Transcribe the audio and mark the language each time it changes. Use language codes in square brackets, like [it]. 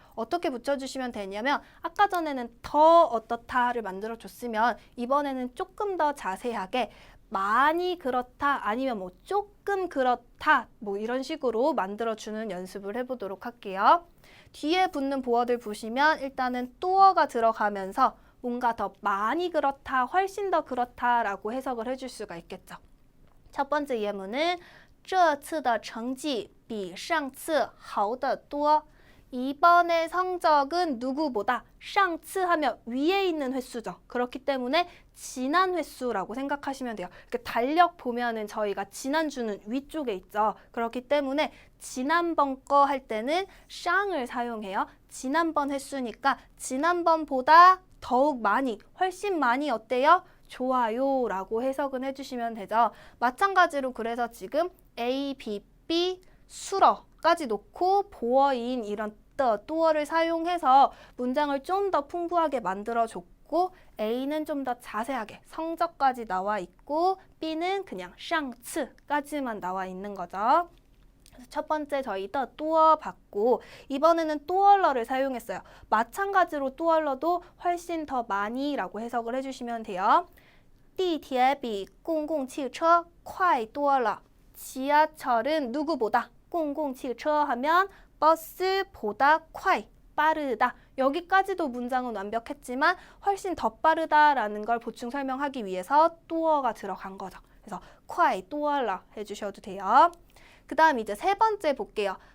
[ko] 어떻게 붙여주시면 되냐면 아까 전에는 더 어떻다를 만들어줬으면 이번에는 조금 더 자세하게 많이 그렇다 아니면 뭐 조금 그렇다 뭐 이런 식으로 만들어주는 연습을 해보도록 할게요. 뒤에 붙는 보어들 보시면 일단은 또어가 들어가면서 뭔가 더 많이 그렇다, 훨씬 더 그렇다라고 해석을 해줄 수가 있겠죠. 첫 번째 예문은 [zh] 这次的成绩比上次好得多. [ko] 이번의 성적은 누구보다 上次 하면 위에 있는 횟수죠. 그렇기 때문에 지난 횟수라고 생각하시면 돼요. 달력 보면은 저희가 지난주는 위쪽에 있죠. 그렇기 때문에 지난번 거 할 때는 上을 사용해요. 지난번 횟수니까 지난번보다 더욱 많이, 훨씬 많이 어때요? 좋아요 라고 해석은 해주시면 되죠. 마찬가지로 그래서 지금 A, B, B, 수러까지 놓고 보어인 이런 또어를 사용해서 문장을 좀 더 풍부하게 만들어줬고 있고 A는 좀 더 자세하게 성적까지 나와 있고 B는 그냥 上次까지만 나와 있는 거죠. 그래서 첫 번째 저희 더 뚜어 받고 이번에는 뚜얼러를 사용했어요. 마찬가지로 뚜얼러도 훨씬 더 많이라고 해석을 해주시면 돼요. [zh] 地铁比公共汽车快多了. [ko] 지하철은 누구보다 公共汽车 하면 버스보다 快 빠르다. 여기까지도 문장은 완벽했지만 훨씬 더 빠르다라는 걸 보충 설명하기 위해서 뚜어가 들어간 거죠. 그래서 [zh] 快多了 [ko] 해주셔도 돼요. 그 다음 이제 세 번째 볼게요.